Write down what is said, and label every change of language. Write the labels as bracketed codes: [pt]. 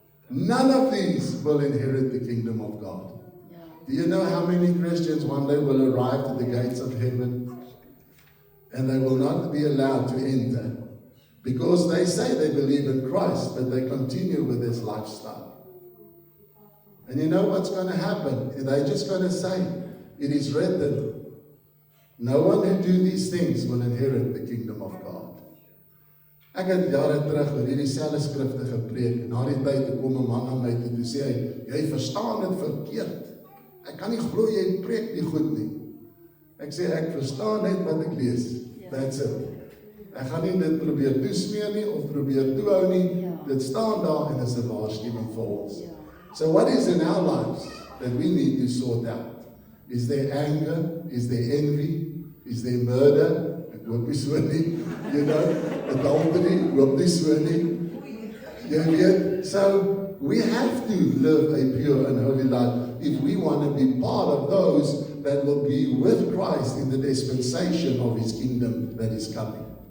[en] None of these will inherit the kingdom of God. Do you know how many Christians one day will arrive to the gates of heaven and they will not be allowed to enter because they say they believe in Christ, but they continue with this lifestyle? And you know what's going to happen? They're just going to say, it is written, no one who do these things will inherit the kingdom of God. [af] Ek het jare terug oor hierdie selfde skrifte gepreek en na die tyd kom 'n man aan my toe en sê hy, jy verstaan dit verkeerd. Ek kan nie glo jy preek nie goed nie. Ek sê ek verstaan net wat ek lees. [en] That's it. [af] Ek gaan nie dit probeer toesmeer nie of probeer toehou nie. Dit staan daar en is 'n waarskuwing vir ons. [en] So what is in our lives that we need to sort out? Is there anger? Is there envy? Is there murder? [af] Ek hoop nie so nie. [en] You know, adultery, [af] ek hoop nie so nie. Jy weet, [en] so we have to live a pure and holy life if we want to be part of those that will be with Christ in the dispensation of His kingdom that is coming.